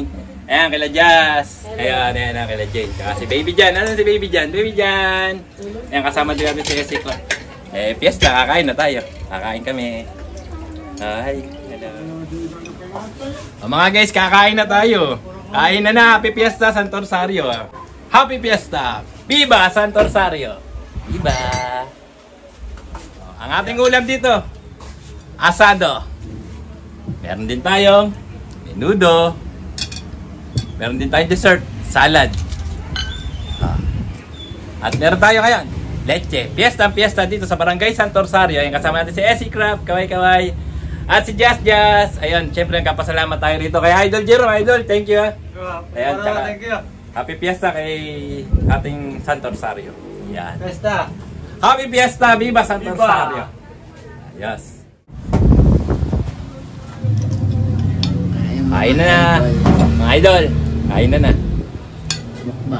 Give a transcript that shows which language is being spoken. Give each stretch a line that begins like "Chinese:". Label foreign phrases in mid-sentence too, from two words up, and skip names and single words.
Filipino: Ayan, kila Jazz. Ayan, kila Jane. Tsaka si Baby Jan. Ano si Baby Jan? Baby Jan. Ayan, kasama din natin si Esiko. Fiesta, kakain na tayo. Kakain kami.
English: Hi, hello.
Filipino: Mga guys, kakain na tayo. Kain na,
English: Happy Fiesta,
Filipino: Santo Rosario.
English: Happy Fiesta.
Filipino: Viva Santo Rosario. Viva. Ang ating ulam dito, asado. Meron din tayong menudo. Meron din tayong dessert, salad. At meron tayo ngayon, leche. Fiesta dito sa Barangay Santo Rosario. Ayun, kasama natin si SC Craft, kaway-kaway. At si Jazz. Ayun, syempre nagkapasalamat tayo rito kay Idol Jerome. Idol,
English: thank you.
Filipino: Ayun, tsaka,
English: Thank you. Happy Fiesta
Filipino: kay ating Santo Rosario. Yan. Fiesta.
English: Happy Fiesta,
Filipino: Viva Santo Rosario. Yes. Kain na, mga idol. Kain na. Mukbang.